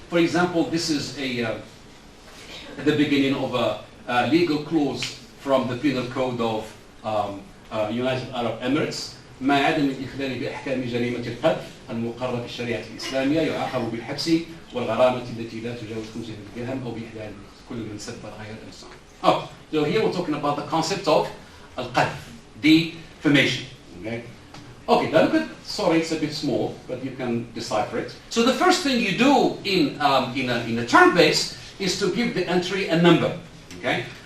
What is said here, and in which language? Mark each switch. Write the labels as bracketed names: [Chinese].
[English] For example, this is at the beginning of a legal clause from the Penal Code of United Arab Emirates. [Arabic] ما عدم الإخلال بأحكام جريمة القذف المقررة في الشريعة الإسلامية يعاقب بالحبس والغرامة التي لا تجاوز 500 درهم أو بإحلال كل من سب الغير [English] and so on. Oh, so here we're talking about the concept of al-qadf, defamation. Okay. Okay, now look at, sorry, it's a bit small, but you can decipher it. So the first thing you do in a term base is to give the entry a number. Okay.